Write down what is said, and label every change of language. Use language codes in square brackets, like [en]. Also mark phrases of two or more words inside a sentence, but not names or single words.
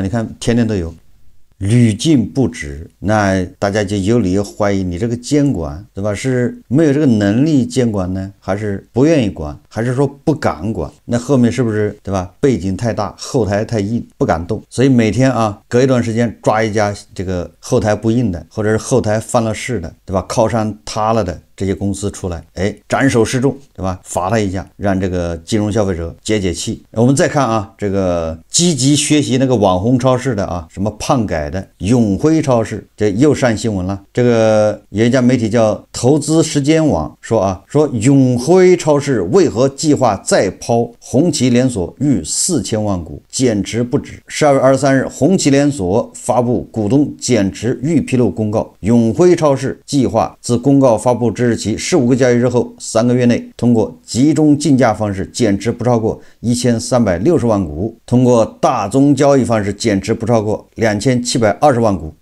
[zh] 你看天天都有，屢禁不止，那大家就有理由懷疑你這個監管對吧，是沒有這個能力監管呢，還是不願意管，還是說不敢管？那後面是不是對吧，背景太大，後台太硬，不敢動？所以每天隔一段時間抓一家這個後台不硬的，或者是後台犯了事的對吧，靠山塌了的這些公司出來，斬首示众對吧，罰他一下，讓這個金融消費者解解氣。我們再看這個積極學習那個網紅超市的什麼胖改的永輝超市，這又上新聞了。這個有一家媒體叫投資時間網說永輝超市為何計劃再拋紅旗連鎖逾4000萬股，減持不止。12月23日，紅旗連鎖發布股東減持預披露公告，永輝超市計劃自公告發布之日起15個交易日後3個月內，通過集中競價方式減持不超過1360萬股，通過大宗交易方式減持不超過2720萬股。